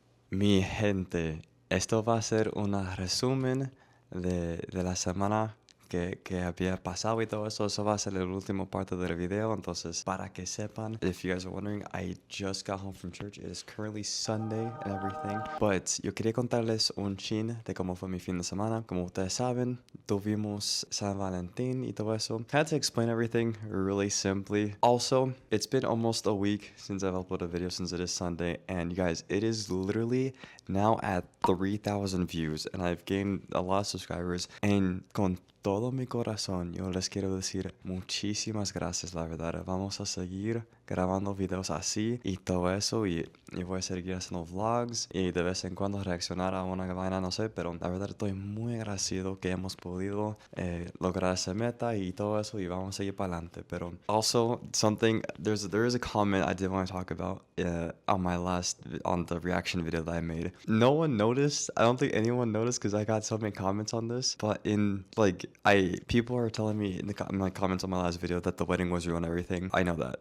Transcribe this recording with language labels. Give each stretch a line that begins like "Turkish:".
Spanish: Mi gente, esto va a ser un resumen de la semana que había pasado y todo eso. Eso va a ser el último parte del video. Entonces, para que sepan,
English: if you guys are wondering, I just got home from church. It is currently Sunday and everything. But
Spanish: yo quería contarles un chin de cómo fue mi fin de semana. Como ustedes saben, tuvimos San Valentín y todo eso.
English: I had to explain everything really simply. Also, it's been almost a week since I've uploaded a video since it is Sunday. And you guys, it is literally now at 3,000 views. And I've gained a lot of subscribers. And
Spanish: con todo mi corazón, yo les quiero decir muchísimas gracias, la verdad. Vamos a seguir grabando videos así y todo eso. Y voy a seguir haciendo vlogs y de vez en cuando reaccionar a una vaina, no sé. Pero la verdad estoy muy agradecido que hemos podido lograr esa meta y todo eso. Y vamos a seguir para adelante. Pero
English: also, something, there is a comment I did want to talk about on the reaction video that I made. No one noticed. I don't think anyone noticed because I got so many comments on this. But people are telling me in my comments on my last video that the wedding was real and everything. I know that.